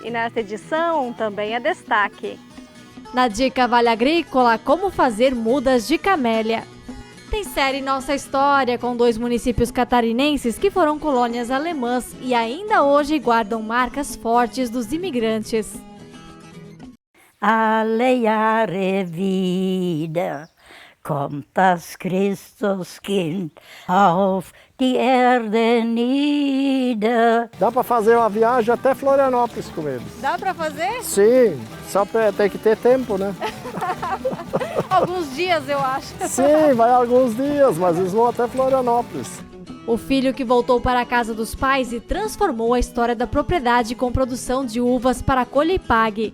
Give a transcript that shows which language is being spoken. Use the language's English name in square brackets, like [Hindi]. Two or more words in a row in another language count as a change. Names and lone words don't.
[Portuguese] E nesta edição também é destaque. Na Dica Vale Agrícola, como fazer mudas de camélia. Tem série Nossa História, com 2 municípios catarinenses que foram colônias alemãs e ainda hoje guardam marcas fortes dos imigrantes. [German] Alle Jahre wieder kommt das Christuskind auf die Erde nieder. [Portuguese] Dá para fazer uma viagem até Florianópolis com eles. Dá para fazer? Sim, só tem que ter tempo, né? Alguns dias, eu acho. Sim, vai alguns dias, mas eles vão até Florianópolis. O filho que voltou para a casa dos pais e transformou a história da propriedade com produção de uvas para colhe e pague.